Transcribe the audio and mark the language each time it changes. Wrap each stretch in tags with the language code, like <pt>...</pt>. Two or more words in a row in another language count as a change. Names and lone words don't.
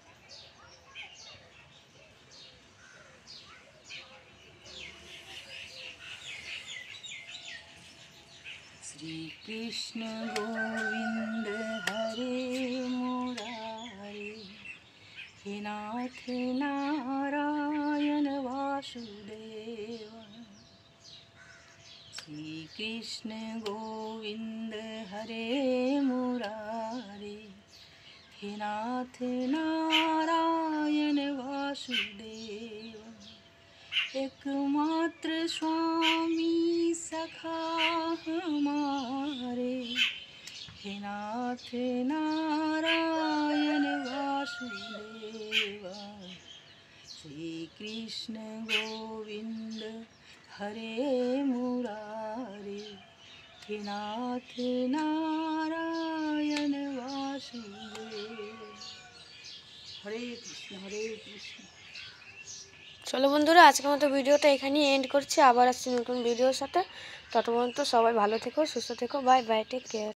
<hi>श्रीकृष्ण गोविंद हरे मुरारे, हे नाथ नारायण वासुदेव। श्रीकृष्ण गोविंद हरे मुरारे, हे नाथ नारायण वासुदेव। एकमात्र स्वामी सखा हमारे, हे नाथ नारायण वासुदेव। श्री कृष्ण गोविंद हरे मुरारे, हे नाथ नारायण वासुदेव। हरे कृष्ण हरे कृष्ण।</hi> <bn>চলো বন্ধুরা, আজকের মতো ভিডিওটা এখানেই এন্ড করছি। আবার আসছি নতুন ভিডিওর সাথে। তত পর্যন্ত সবাই ভালো থেকো, সুস্থ থেকো।</bn> <en>Bye bye, take care.</en>